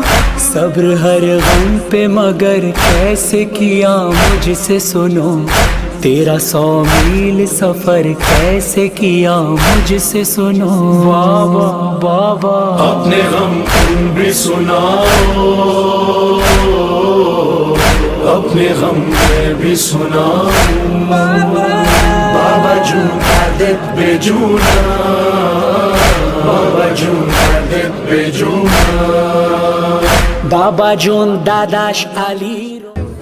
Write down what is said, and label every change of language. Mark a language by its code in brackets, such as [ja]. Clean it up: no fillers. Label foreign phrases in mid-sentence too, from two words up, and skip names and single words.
[ur] صبر ہر غم پہ مگر کیسے کیا مجھ سے سنو, تیرا 100 میل سفر کیسے کیا مجھ سے سنو. بابا اپنے غم تم بھی سناؤ, اپنے غم میں بھی سناؤ. [fa] بابا جون دردت به جونم, بابا جون دردت به جونم. بابا جون داداش علی رو